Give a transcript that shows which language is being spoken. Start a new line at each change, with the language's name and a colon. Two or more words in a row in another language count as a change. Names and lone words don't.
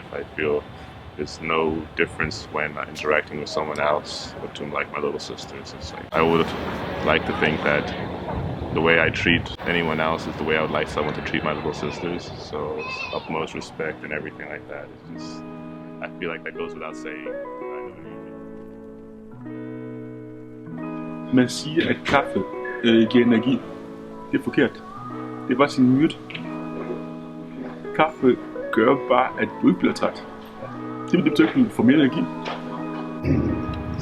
English: I feel there's no difference when interacting with someone else, or to like my little sisters. It's like I would like to think that the way I treat anyone else is the way I would like someone to treat my little sisters. So it's utmost respect and everything like that. It's just, I feel like that goes without saying.
Danish: Man siger, at kaffe giver energi. Det er forkert. Det er bare sin myte. Kaffe gør bare, at du ikke bliver træt. Det betyder, at du får mere energi.